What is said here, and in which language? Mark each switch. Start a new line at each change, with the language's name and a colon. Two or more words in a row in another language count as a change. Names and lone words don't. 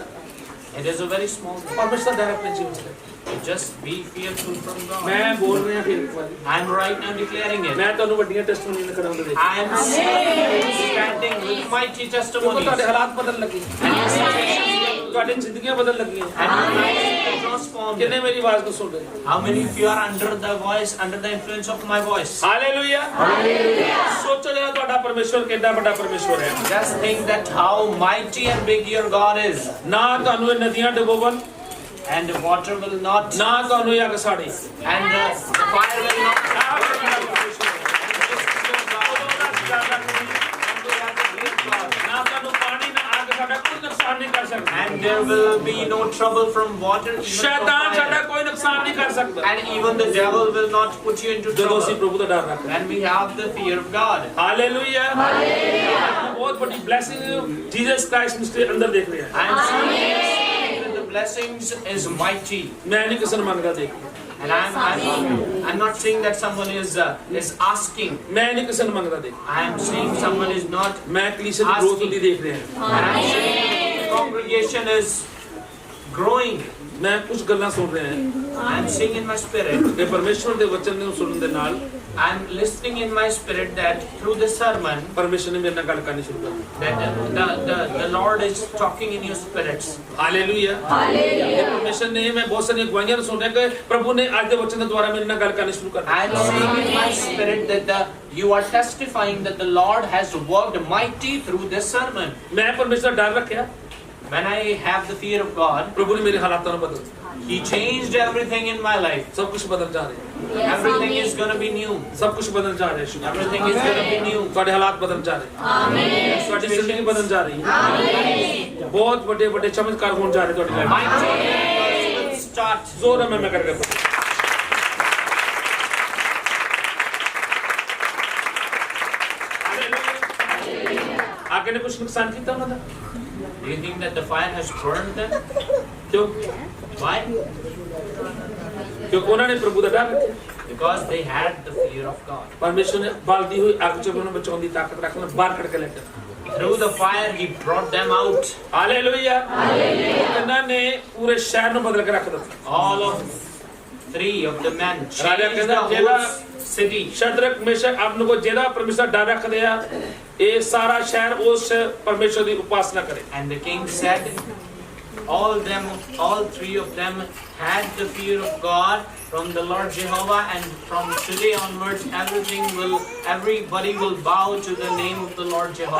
English: it is a very small thing.
Punjabi: ਪਰਮੇਸ਼ਵਰ ਦਾ ਡਰ ਆਪਣੇ ਜੀਵਨ ਚ ਲੈ।
English: Just be fearful from God.
Punjabi: ਮੈਂ ਬੋਲ ਰਿਹਾ ਫਿਰ ਇੱਕ ਵਾਰੀ,
English: I'm right now declaring it.
Punjabi: ਮੈਂ ਤੁਹਾਨੂੰ ਵੱਡੀਆਂ ਟੈਸਟੀਮੋਨੀਆਂ ਖੜਾਉਂਦਾ ਦੇਖ,
English: I am standing with mighty
Punjabi: ਕਿਉਂਕਿ
English: testimonies.
Punjabi: ਤੁਹਾਡੇ ਹਾਲਾਤ ਬਦਲਣ ਲੱਗੇ,
English: And your situations
Punjabi: ਤੁਹਾਡੀ ਜ਼ਿੰਦਗੀਆਂ ਬਦਲਣ ਲੱਗੀਆਂ।
English: and your life will transform.
Punjabi: ਕਿੰਨੇ ਮੇਰੀ ਆਵਾਜ਼ ਨੂੰ ਸੁਣ ਰਹੇ?
English: How many of you are under the voice, under the influence of my voice?
Punjabi: ਹਾਲੇਲੂਇਆ। ਸੋਚੋ ਜਰਾ ਤੁਹਾਡਾ ਪਰਮੇਸ਼ਵਰ ਕਿੰਨਾ ਵੱਡਾ ਪਰਮੇਸ਼ਵਰ ਹੈ।
English: Just think that how mighty and big your God is.
Punjabi: ਨਾ ਤੁਹਾਨੂੰ ਇਹ ਨਦੀਆਂ ਡੁਬੋਵਣ,
English: And the water will not,
Punjabi: ਨਾ ਤੁਹਾਨੂੰ ਇਹ ਅੱਗ ਸਾੜੇ।
English: and the fire will not.
Punjabi: ਨਾ ਤੁਹਾਨੂੰ ਪਾਣੀ ਨਾ ਅੱਗ ਸਾਡਾ ਕੋਈ ਨੁਕਸਾਨ ਨਹੀਂ ਕਰ ਸਕਦਾ।
English: And there will be no trouble from water, even from
Punjabi: ਸ਼ੈਤਾਨ ਸਾਡਾ
English: fire.
Punjabi: ਕੋਈ ਨੁਕਸਾਨ ਨਹੀਂ ਕਰ ਸਕਦਾ
English: And even the devil will not put you into
Punjabi: ਜਦੋਂ ਅਸੀਂ
English: trouble.
Punjabi: ਪ੍ਰਭੂ ਦਾ ਡਰ ਰੱਖਦੇ ਹਾਂ।
English: When we have the fear of God.
Punjabi: ਹਾਲੇਲੂਇਆ। ਬਹੁਤ ਵੱਡੀ ਬਲੇਸਿੰਗ ਜੀਸਸ ਕ੍ਰਾਈਸਟ ਮਿਸਟਰੀ ਅੰਦਰ ਦੇਖ ਰਹੇ ਹਾਂ।
English: I am seeing that the blessings is mighty.
Punjabi: ਮੈਂ ਨਹੀਂ ਕਿਸੇ ਨੂੰ ਮੰਗਦਾ ਦੇਖ,
English: And I'm not saying that someone is asking.
Punjabi: ਮੈਂ ਨਹੀਂ ਕਿਸੇ ਨੂੰ ਮੰਗਦਾ ਦੇਖ,
English: I am saying someone is not.
Punjabi: ਮੈਂ ਕਲੀਸਿਆ ਦੀ ਗਰੋਥ ਹੁੰਦੀ ਦੇਖ ਰਿਹਾ।
English: And I'm saying the congregation is growing.
Punjabi: ਮੈਂ ਕੁਝ ਗੱਲਾਂ ਸੁਣ ਰਿਹਾ ਹਾਂ
English: I'm seeing in my spirit.
Punjabi: ਕਿ ਪਰਮੇਸ਼ਵਰ ਦੇ ਵਚਨ ਨੂੰ ਸੁਣਨ ਦੇ ਨਾਲ
English: I'm listening in my spirit that through the sermon
Punjabi: ਪਰਮੇਸ਼ਵਰ ਨੇ ਮੇਰੇ ਨਾਲ ਗੱਲ ਕਰਨੀ ਸ਼ੁਰੂ ਕਰ ਦਿੱਤੀ।
English: that the Lord is talking in your spirits.
Punjabi: ਹਾਲੇਲੂਇਆ। ਪਰਮੇਸ਼ਵਰ ਨੇ, ਮੈਂ ਬਹੁਤ ਸਾਰੀਆਂ ਗਵਾਹੀਆਂ ਨੂੰ ਸੁਣ ਰਿਹਾ ਕਿ ਪ੍ਰਭੂ ਨੇ ਅੱਜ ਦੇ ਵਚਨ ਦੇ ਦੁਆਰਾ ਮੇਰੇ ਨਾਲ ਗੱਲ ਕਰਨੀ ਸ਼ੁਰੂ ਕਰ ਦਿੱਤੀ।
English: I'm seeing in my spirit that you are testifying that the Lord has worked mighty through this sermon.
Punjabi: ਮੈਂ ਪਰਮੇਸ਼ਵਰ ਦਾ ਡਰ ਰੱਖਿਆ,
English: When I have the fear of God,
Punjabi: ਪ੍ਰਭੂ ਨੇ ਮੇਰੇ ਹਾਲਾਤਾਂ ਨੂੰ ਬਦਲ,
English: He changed everything in my life.
Punjabi: ਸਭ ਕੁਝ ਬਦਲ ਜਾ ਰਿਹਾ,
English: Everything is going to be new.
Punjabi: ਸਭ ਕੁਝ ਬਦਲ ਜਾ ਰਿਹਾ।
English: Everything is going to be new.
Punjabi: ਤੁਹਾਡੇ ਹਾਲਾਤ ਬਦਲ ਜਾ ਰਹੇ, ਤੁਹਾਡੀ ਜ਼ਿੰਦਗੀ ਬਦਲ ਜਾ ਰਹੀ ਹੈ। ਬਹੁਤ ਵੱਡੇ ਵੱਡੇ ਚਮਤਕਾਰ ਹੋਣ ਜਾ ਰਹੇ ਤੁਹਾਡੀ ਲਾਈਫ
English: Mighty miracles will start.
Punjabi: ਜ਼ੋਰ ਨਾਲ ਮੈਂ ਕਰਕੇ ਆਗੇ ਨੇ ਕੁਝ ਨੁਕਸਾਨ ਕੀਤਾ ਉਹਨਾਂ ਦਾ?
English: Do you think that the fire has burned them?
Punjabi: ਕਿਉਂ?
English: Why?
Punjabi: ਕਿਉਂਕਿ ਉਹਨਾਂ ਨੇ ਪ੍ਰਭੂ ਦਾ ਡਰ ਰੱਖਿਆ।
English: Because they had the fear of God.
Punjabi: ਪਰਮੇਸ਼ਵਰ ਨੇ ਬਲਦੀ ਹੋਈ ਅੱਗ ਚੋਂ ਉਹਨਾਂ ਨੂੰ ਬਚਾਉਣ ਦੀ ਤਾਕਤ ਰੱਖਣਾ, ਬਾਹਰ ਕੱਢ ਕੇ ਲੈ ਕੇ
English: Through the fire, He brought them out.
Punjabi: ਹਾਲੇਲੂਇਆ। ਇਹਨਾਂ ਨੇ ਪੂਰੇ ਸ਼ਹਿਰ ਨੂੰ ਬਦਲ ਕੇ ਰੱਖ ਦਿੱਤਾ।
English: All of three of the men
Punjabi: ਰਾਜਾ
English: changed
Punjabi: ਕਹਿੰਦਾ
English: the
Punjabi: ਜਿਹੜਾ
English: whole city.
Punjabi: ਸ਼ਦਰਕ ਮੇਸ਼ਕ ਅਬਦਨਗੋ ਜਿਹੜਾ ਪਰਮੇਸ਼ਵਰ ਦਾ ਡਰ ਰੱਖਦੇ ਆ, ਇਹ ਸਾਰਾ ਸ਼ਹਿਰ ਉਸ ਪਰਮੇਸ਼ਵਰ ਦੀ ਉਪਾਸਨਾ ਕਰੇ।
English: And the king said, all three of them had the fear of God from the Lord Jehovah, and from today onwards, everybody will bow to the name of the Lord Jehovah.